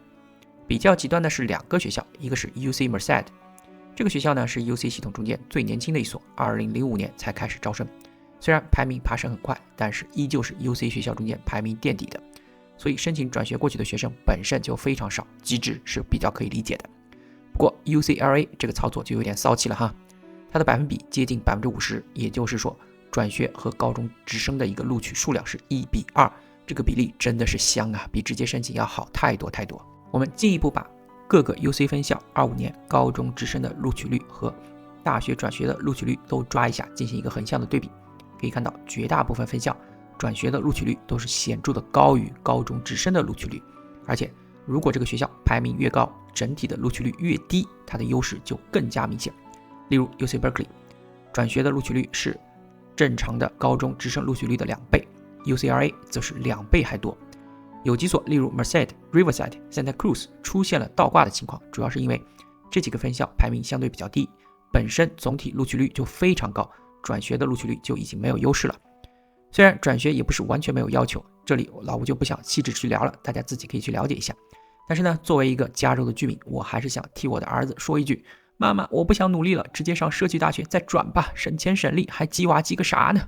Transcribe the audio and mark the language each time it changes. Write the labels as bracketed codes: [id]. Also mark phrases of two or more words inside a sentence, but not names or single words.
[zh] 比較極端的是2個學校，一個是 UC Merced， 這個學校呢是 UC 系統中間最年輕的一所，2005年才開始招生。雖然排名爬升很快，但是依舊是 UC 學校中間排名墊底的，所以申請轉學過去的學生本身就非常少，機制是比較可以理解的。不過 UCLA 這個操作就有點騷氣了哈。它的百分比接近 50%， 也就是說轉學和高中直升的一個錄取數量是1:2，這個比例真的是香啊，比直接申請要好太多太多。我们进一步把各個 UC 分校25年高中直升的錄取率和大學轉學的錄取率都抓一下，進行一個橫向的對比，可以看到絕大部分分校轉學的錄取率都是顯著的高於高中直升的錄取率，而且如果這個學校排名越高，整體的錄取率越低，它的優勢就更加明顯。例如 UC Berkeley 轉學的錄取率是正常的高中直升錄取率的2倍， UCLA 則是2倍還多。有幾所例如 Merced、Riverside、Santa Cruz 出現了倒掛的情況，主要是因為這幾個分校排名相對比較低，本身總體錄取率就非常高，轉學的錄取率就已經沒有優勢了。雖然轉學也不是完全沒有要求，這裡老吳就不想細緻去聊了，大家自己可以去了解一下。但是呢，作為一個加州的居民，我還是想替我的兒子說一句，媽媽，我不想努力了，直接上社區大學再轉吧，省錢省力，還雞娃雞個啥呢？